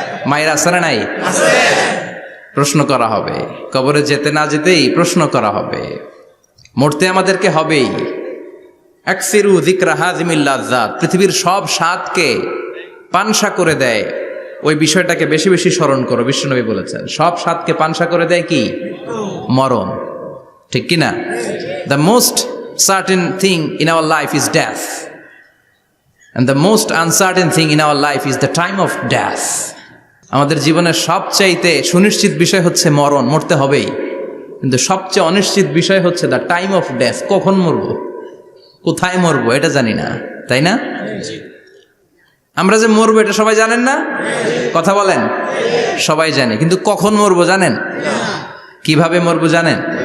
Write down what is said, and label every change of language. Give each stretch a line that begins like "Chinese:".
Bangla: মায়ের আসরে নাই? প্রশ্ন করা হবে, কবরে যেতে না যেতেই প্রশ্ন করা হবে। মরতে আমাদেরকে হবেই।
Arabic: আকসিরু যিকরা হাযিমিল লাযযাত,
Bangla: পৃথিবীর সব স্বাদকে পানসা করে দেয় ওই বিষয়টাকে বেশি বেশি স্মরণ করো। বিশ্বনবী বলেছেন সব স্বাদকে পানসা করে দেয় কি? মরণ, ঠিক কি না?
English: The most certain thing in our life is death, and the most uncertain thing in our life is the time of death.
Bangla: আমাদের জীবনের সবচাইতে সুনিশ্চিত বিষয় হচ্ছে মরণ, মরতে হবেই। কিন্তু সবচেয়ে অনিশ্চিত বিষয় হচ্ছে
English: the time of death,
Bangla: কখন মরবো, কোথায় মরবো এটা জানি না, তাই না? আমরা যে মরবো এটা সবাই জানেন না? কথা বলেন। সবাই জানে, কিন্তু কখন মরবো জানেন? কিভাবে মরবো জানেন?